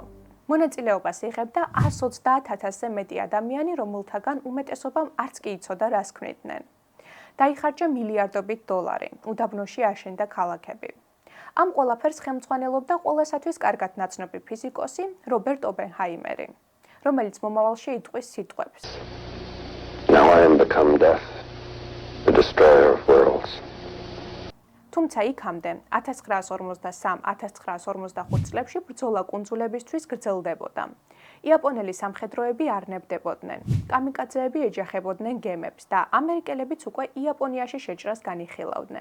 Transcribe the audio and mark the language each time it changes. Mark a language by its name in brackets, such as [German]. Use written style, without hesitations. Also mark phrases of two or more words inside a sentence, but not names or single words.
[Georgian] მონაწილეობას იღებდა 130,000-ზე მეტი ადამიანი, რომელთაგან უმეტესობამ არც კი იცოდა, რას ქმნიდნენ. დაიხარჯა მილიარდობით დოლარი, უდაბნოში აშენდა ქალაქები. ამ ყველაფერს ხელმძღვანელობდა ყველასათვის კარგად ნაცნობი ფიზიკოსი რობერტ ოპენჰაიმერი, რომელიც მომავალში იტყვის სიტყვებს. [English] Now I am become death, the destroyer of worlds. [Georgian] თუმცა იქამდე 1943-1945 წლებში ბრძოლა კუნძულებისთვის გრძელდებოდა. იაპონელი სამხედროები არნებდებოდნენ, კამიკაძეები ეჯახებოდნენ გემებს და ამერიკელებიც უკვე იაპონიაში შეჭრას განიხილავდნენ.